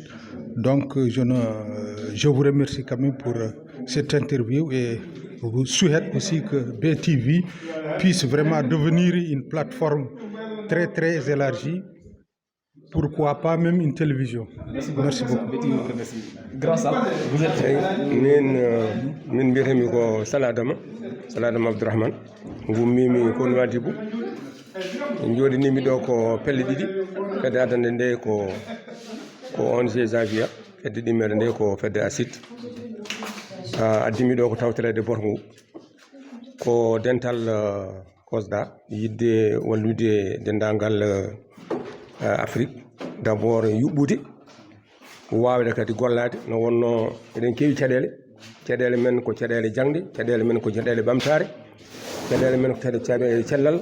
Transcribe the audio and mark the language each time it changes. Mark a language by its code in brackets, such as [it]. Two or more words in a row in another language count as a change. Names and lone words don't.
[fr] Donc je vous remercie quand même pour cette interview et je vous souhaite aussi que BTV puisse vraiment devenir une plateforme très très élargie, pourquoi pas même une télévision. Merci beaucoup. Grâce à vous êtes [ff] min mbiyetemi ko Saladama Abdourahmane gummimi ko Nouadhibou jooɗinimi ɗo ko pelle ɗiɗi fedde adande nde ko ONG Zavia fedde ɗimmere nde ko fedde ACID addimi ɗo ko tawtorede Borgo ko dental COSDA yidde wallude dendagal Afrique d'abord yuɓɓude wawde kadi gollade no wonno eɗen keewi caɗele men ko caɗele jangde caɗele men ko caɗele ɓamtare caɗele men ko caɗele cellal.